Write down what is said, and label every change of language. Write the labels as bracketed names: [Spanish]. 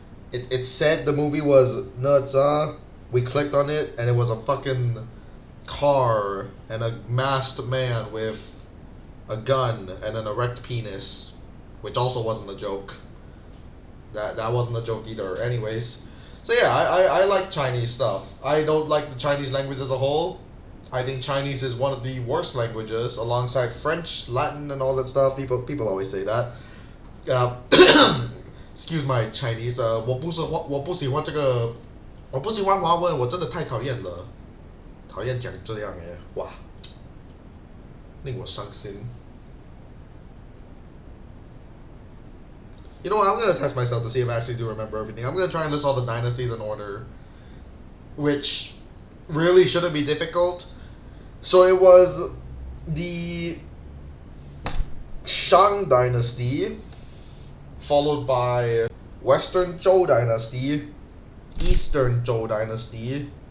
[English] It said the movie was Neza. We clicked on it, and it was a fucking car and a masked man with a gun and an erect penis, which also wasn't a joke. That wasn't a joke either. Anyways, so yeah, I like Chinese stuff. I don't like the Chinese language as a whole. I think Chinese is one of the worst languages, alongside French, Latin, and all that stuff. People always say that. Uh, excuse my Chinese. [Chinese] 我不喜欢这个，我不喜欢华文，我真的太讨厌了，讨厌讲这样哇，令我伤心。 [English] You know what? I'm gonna test myself to see if I actually do remember everything. I'm gonna try and list all the dynasties in order, which really shouldn't be difficult. So it was the Shang Dynasty, followed by Western Zhou Dynasty, Eastern Zhou Dynasty.